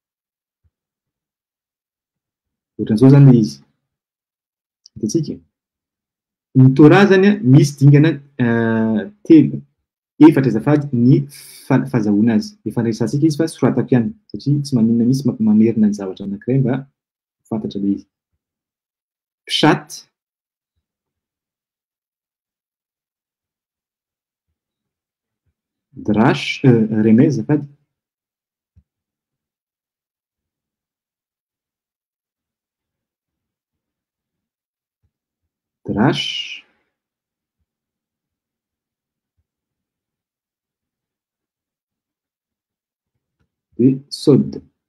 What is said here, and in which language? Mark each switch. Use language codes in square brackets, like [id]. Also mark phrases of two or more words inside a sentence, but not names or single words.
[mg] Ohatran'izao zany le izy. Hitantsika. Ny Torah zany misy dingana telo, efatra azafady ny fahazahoana azy. Efa resansika izy fa soratako ihany satria tsy maninona misy mamerina ny zavatra anankiray mba fantatra le izy. [he] פשט, דרש, רמז azafady, drash, dia sod.